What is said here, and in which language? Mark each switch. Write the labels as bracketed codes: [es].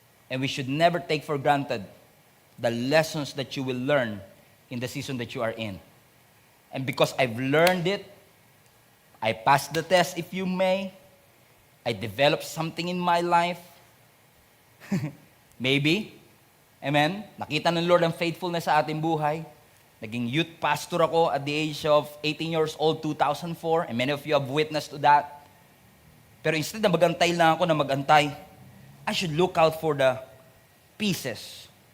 [en] And we should never take for granted the lessons that you will learn in the season that you are in. And because I've learned it, I passed the test, if you may, I developed something in my life. Maybe. Amen? [tl] Nakita ng Lord ang faithfulness sa ating buhay. Naging youth pastor ako [en] at the age of 18 years old, 2004. And many of you have witnessed to that. [tl] Pero instead na magantay lang ako na magantay, [en] I should look out for the pieces.